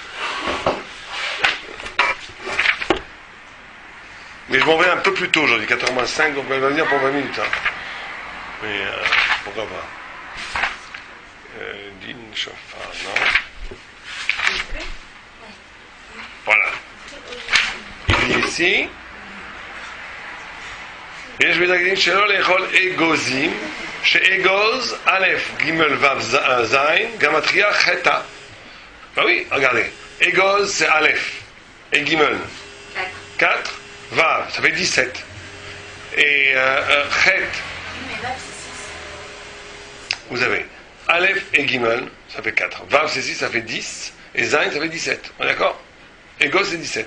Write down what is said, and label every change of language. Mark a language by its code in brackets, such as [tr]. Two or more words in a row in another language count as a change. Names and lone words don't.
[fr] Mais je m'en vais un peu plus tôt aujourd'hui, 4h05, donc elle va venir pour 20 minutes. Hein. Mais pourquoi pas [he] דין שופר, [fr] non. Voilà. Il dit ici. [he] ויש מתנגדים שלא לאכול אגוזים, שאגוז, א', ג', ו', ז', גמטריה חטא. [fr] Bah oui, regardez. Égoz, c'est Aleph. Et Gimel. 4. Vav, ça fait 17. Et Chet. Mais Vav, c'est 6. Vous avez Aleph et Gimel, ça fait 4. Vav, c'est 6, ça fait 10. Et Zain, ça fait 17. On est d'accord? Égoz, c'est 17.